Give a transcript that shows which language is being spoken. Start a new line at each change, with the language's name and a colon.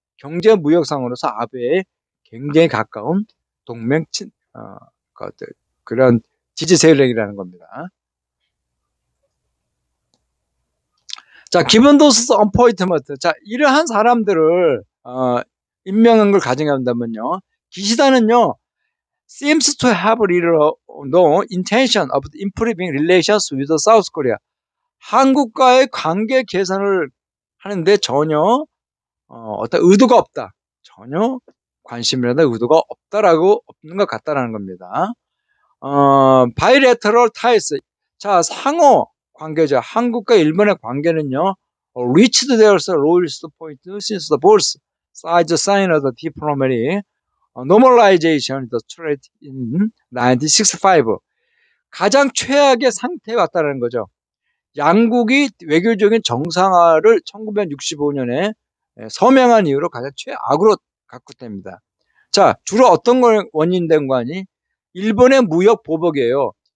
Korean: 경제와 무역상으로서 아베에 굉장히 가까운 동맹 그런 지지 세력이라는 겁니다. 자,
English: 기본 도스 언포인트먼트.
Korean: 자, 이러한 사람들을 임명한 걸 가정한다면요. 기시다는요.
English: seems to have no intention of improving relations with South Korea.
Korean: 한국과의 관계 개선을 하는데 전혀 어떤 의도가 없다. 전혀 관심이라든 의도가 없는 것 같다라는 겁니다.
English: bilateral ties.
Korean: 자, 상호 관계죠. 한국과 일본의 관계는요.
English: reached their lowest point since the both sides signed the diplomatic normalization the treaty in 1965.
Korean: 가장 최악의 상태에 왔다는 거죠. 양국이 외교적인 정상화를 1965년에 서명한 이후로 가장 최악으로 각국됩니다. 자, 주로 어떤 걸 원인된 거 아니? 일본의 무역 보복이에요.